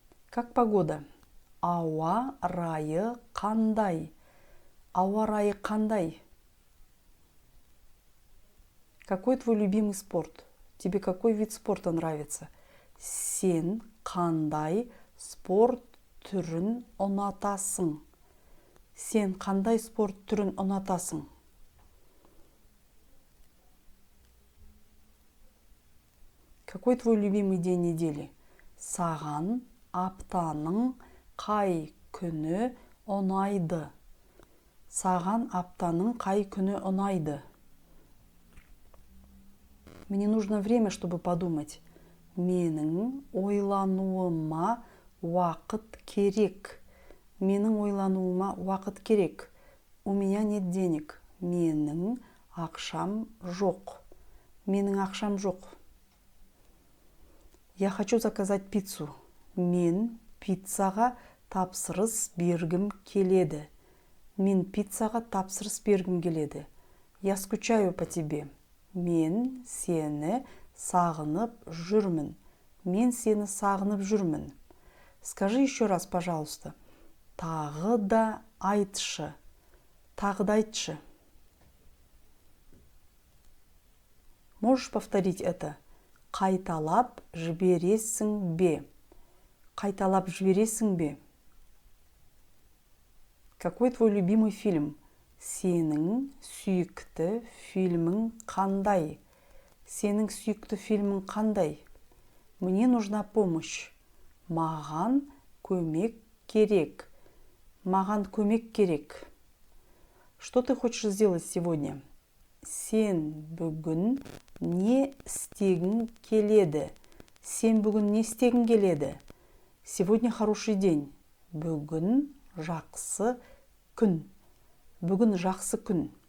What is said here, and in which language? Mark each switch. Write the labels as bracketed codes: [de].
[ru] Как погода? [kk] Ауа райы қандай? Ауа райы қандай? [ru] Какой твой любимый спорт? Тебе какой вид спорта нравится? [kk] Сен қандай спорт түрін ұнатасың? Сен қандай спорт түрін ұнатасың? [ru] Какой твой любимый день недели? [kk] Саған аптаның қай күні ұнайды? Саған аптаның қай күні ұнайды? [ru] Мне нужно время, чтобы подумать. [kk] Менің ойлануыма уақыт керек. Менің ойлануыма уақыт керек. [ru] У меня нет денег. [kk] Менің ақшам жоқ. Менің ақшам жоқ. [ru] Я хочу заказать пиццу. [kk] Мен пиццаға тапсырыс бергім келеді. Мен пиццаға тапсырыс бергім келеді. [ru] Я скучаю по тебе. [kk] Мен сені сағынып жүрмін. Мен сені сағынып жүрмін. [ru] Скажи еще раз, пожалуйста. [kk] Тағы да айтшы. Тағы да айтшы. [ru] Можешь повторить это? [kk] Қайталап жібересің бе? Қайталап жібересің бе? [ru] Какой твой любимый фильм? [kk] Сенің сүйікті фильмің қандай? Сенің сүйікті фильмің қандай? [ru] Мне нужна помощь. [kk] Маған көмек керек. Маған көмек керек. [ru] Что ты хочешь сделать сегодня? [kk] Сен бүгін не істегің келеді? Сен бүгін не істегің келеді? [ru] Сегодня хороший день. [kk] Бүгін жақсы күн. Бүгін жақсы күн.